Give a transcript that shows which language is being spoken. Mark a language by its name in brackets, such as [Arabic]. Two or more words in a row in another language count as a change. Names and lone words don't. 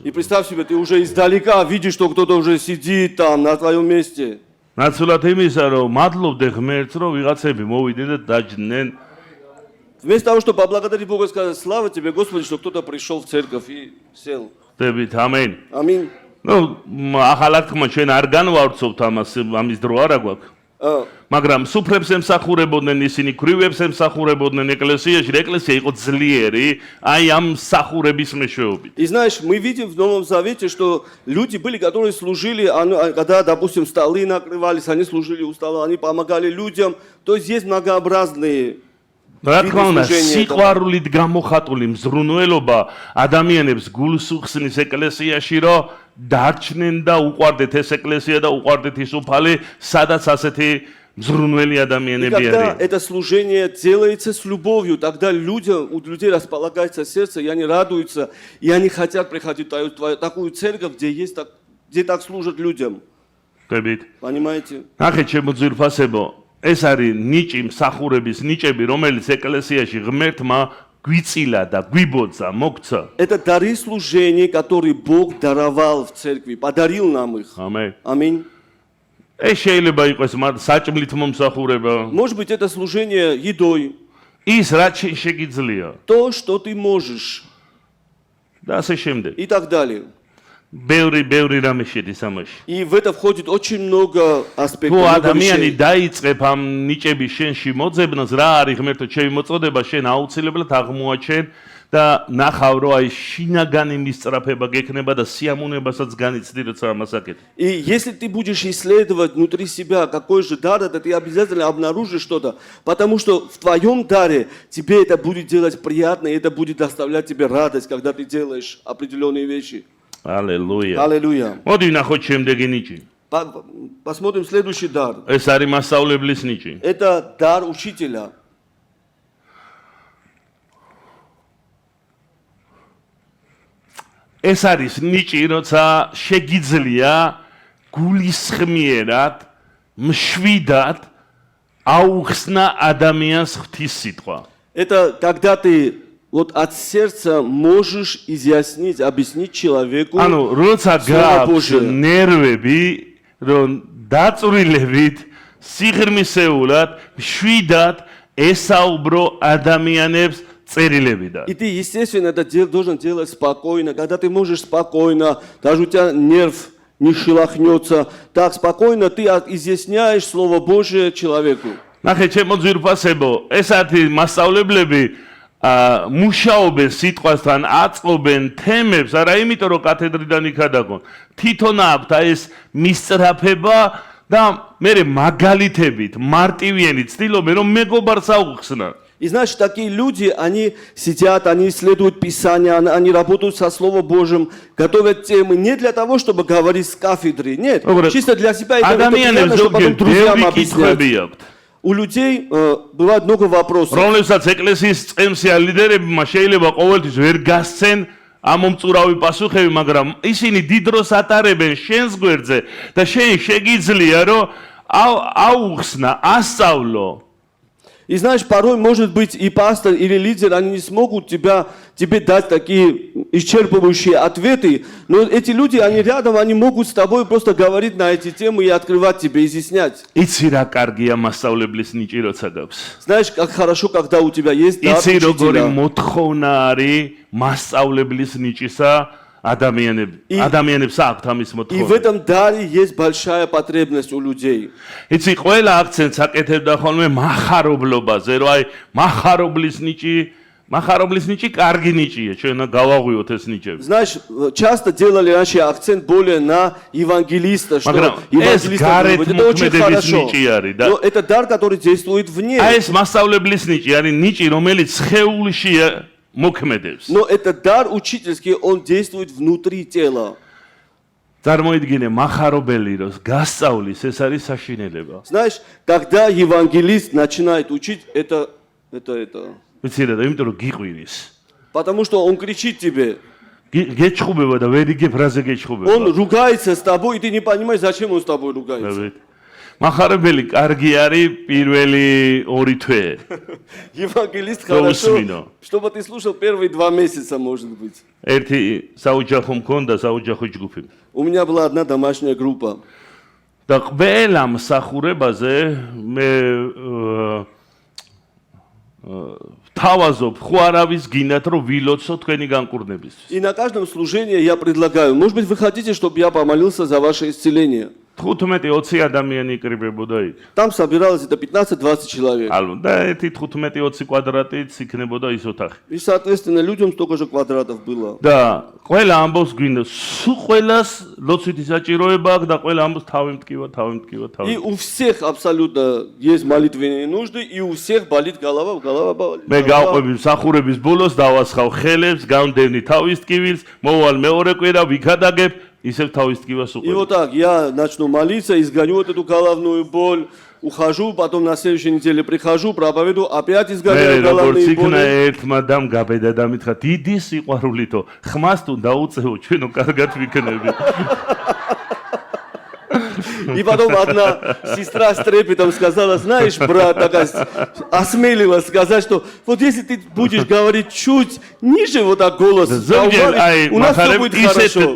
[Russian] И представь себе, ты уже издалека видишь, что кто-то уже сидит там на твоем месте. Вместо того, чтобы поблагодарить Бога и сказать, слава тебе, Господи, что кто-то пришел в церковь и сел. Аминь. [Georgian] მაგრამ სუფრებს ემსახურებოდნენ ისინი, ქრივებს ემსახურებოდნენ ეკლესიაში, ეკლესია იყო ძლიერი, აი ამ მსახურების მეშვეობით. [Russian] И знаешь, мы видим в Новом Завете, что люди были, которые служили, когда, допустим, столы накрывались, они служили у стола, они помогали людям. То есть есть многообразные [Georgian] რა თქმა უნდა, სიყვარულით გამოხატული მზრუნველობა ადამიანებს გულს უხსნის ეკლესიაში, რომ დარჩნენ და უყვარდეთ ეს ეკლესია და უყვარდეთ ის უფალი, სადაც ასეთი მზრუნველი ადამიანები არიან. [Russian] Когда это служение делается с любовью, тогда у людей располагается сердце, и они радуются, и они хотят приходить в такую церковь, где так служат людям. Понимаете? [Georgian] ნახეთ შემოძვირფასებო, ეს არის ნიჭი, მსახურების ничები, რომელიც ეკლესიაში ღმერთმა გვიწილა და გვიბოძა, მოგცა. [Russian] Это дары служения, которые Бог даровал в церкви, подарил нам их. Аминь. [Georgian] ეს შეიძლება იყოს საჭმლით მომსახურება. [Russian] Может быть, это служение едой. [Georgian] ის რაც შეგიძლია. [Russian] То, что ты можешь. [Georgian] და ასე შემდეგ. [Russian] И так далее. [Georgian] ბევრი რამე შედის ამაში. [Russian] И в это входит очень много аспектов. [Georgian] თუ ადამიანი დაიწყებ ამ ნიჭების შენში მოძებნას, რა არის ღმერთო შემოწოდება, შენ აუცილებლად აღმოაჩენ და ნახავ, რომ აი შინაგანი მისწრაფება გექნება და სიამოვნებასაც განიცდი, როცა ამას აკეთებ. [Russian] И если ты будешь исследовать внутри себя, какой же дар это, ты обязательно обнаружишь что-то, потому что в твоем даре тебе это будет делать приятно, и это будет доставлять тебе радость, когда ты делаешь определенные вещи. Аллилуйя. Аллилуйя. [Georgian] მოდი ვნახოთ შემდეგი ნიჭი. [Russian] Посмотрим следующий дар. [Georgian] ეს არის მასწავლებლის ნიჭი. [Russian] Это дар учителя. [Georgian] ეს არის ნიჭი, როცა შეგიძლია გულისხმიერად, მშვიდად აუხსნა ადამიანს ღვთის სიტყვა. [Russian] Это когда ты вот от сердца можешь изъяснить, объяснить человеку [Georgian] ანუ როცა გაქვს ნერვები, რომ დაწვრილებით, სიღრმისეულად, მშვიდად ესაუბრო ადამიანებს წერილებიდან. [Russian] И ты, естественно, это должен делать спокойно, когда ты можешь спокойно, даже у тебя нерв не шелохнется, так спокойно ты изъясняешь Слово Божие человеку. [Georgian] ნახეთ, შემოძვირფასებო, ეს არის მასწავლებლები მუშაობენ სიტყვასთან, აწყობენ თემებს, არა იმიტომ რომ კათედრიდან იქადაგონ. თვითონ აქვთ ეს მისწრაფება და მე მაგალითებით, მარტივიანი ცდილობენ რომ მეგობარს აუხსნან. [Russian] И знаешь, такие люди, они сидят, они исследуют Писание, они работают со Словом Божьим, готовят темы не для того, чтобы говорить с кафедры, нет, чисто для себя, это приятно, чтобы потом друзьям объяснять. У людей бывает много вопросов. [Georgian] რომლებსაც ეკლესიის წემსი ან ლიდერებმა შეიძლება ყოველთვის ვერ გასცენ ამომწურავი პასუხები, მაგრამ ისინი დიდ დროს ატარებენ შენს გვერდზე და შენ შეგიძლია რომ აუხსნა, ასწავლო. [Russian] И знаешь, порой, может быть, и пастор, или лидер, они не смогут тебе дать такие исчерпывающие ответы, но эти люди, они рядом, они могут с тобой просто говорить на эти темы и открывать тебе, изъяснять. [Georgian] იცი რა კარგია მასწავლებლის ნიჭი როცა გაქვს. [Russian] Знаешь, как хорошо, когда у тебя есть дар [Georgian] იცი როგორი [Russian] учителя. [Georgian] მოთხოვნა არის მასწავლებლის ნიჭისა ადამიანებს აქვთ ამის [Russian] И в [Georgian] მოთხოვნა. [Russian] этом даре есть большая потребность у людей. [Georgian] იცი ყველა აქცენტს აკეთებდა ხოლმე მახარობლობაზე, რომ აი მახარობლის ნიჭი კარგი ნიჭია, ჩვენ გავაღვიოთ ეს ничები. [Russian] Знаешь, часто делали раньше акцент более на евангелиста, что это очень хорошо. Но это дар, который действует вне. [Georgian] აი ეს მასწავლებლის ნიჭი არის ნიჭი, რომელიც სხეულში მოქმედებს. [Russian] Но это дар учительский, он действует внутри тела. [Georgian] წარმოიდგინე მახარობელი რომ გასწავლის, ეს არის საშინელება. [Russian] Знаешь, когда евангелист начинает учить, это это. [Georgian] ვიცი რა, იმიტომ რომ გიყვირის. [Russian] Потому что он кричит тебе. [Georgian] გეჩხუბება და ვერ იგებ რაზე გეჩხუბება. [Russian] Он ругается с тобой, и ты не понимаешь, зачем он с тобой ругается. [Georgian] მახარებელი კარგი არის პირველი 2 თვე. [Russian] Евангелист хорошо, чтобы ты слушал первые 2 месяца, может быть. [Georgian] ერთი საოჯახო მქონდა, საოჯახო ჯგუფი. [Russian] У меня была одна домашняя группа. [Georgian] და ყველა მსახურებაზე მე თავაზობ, ხო არავის გინდათ რომ ვილოცო თქვენი განკურნებისთვის. [Russian] И на каждом служении я предлагаю, может быть, вы хотите, чтобы я помолился за ваше исцеление? [Georgian] 15-20 ადამიანი იკრიბებოდა იქ. [Russian] Там собиралось это 15-20 человек. [Georgian] ალბათ და ერთი 15-20 კვადრატით იქნებოდა ის ოთახი. [Russian] И, соответственно, людям столько же квадратов было. [Georgian] და ყველა ამბობს გვინდა, სულ ყველას ლოცვითი საჭიროება აქვს და ყველა ამბობს თავი მткиვა. [Russian] И у всех абсолютно есть молитвенные нужды, и у всех болит голова болит. [Georgian] მე გავყვები მსახურების ბოლოს დავასხავ ხელებს, გამდევნი თავის ტკივილს, მოვალ მეორე კვირა ვიქადაგებ ისევ თავის ტკივას [Russian] И [Georgian] უყვები. [Russian] вот так, я начну молиться, изгоню вот эту головную боль, ухожу, потом на следующей неделе прихожу, проповедую, опять изгоняю головные боли. [Georgian] ერთმა დამ გაბედა და მითხრა, დიდი სიყვარულითო, ხმას თუ დაუწევო, ჩვენო კარგად ვიქნები. [Russian] И потом одна сестра с трепетом сказала, знаешь, брат, такая осмелилась сказать, что вот если ты будешь говорить чуть ниже вот так голос, у нас все будет хорошо.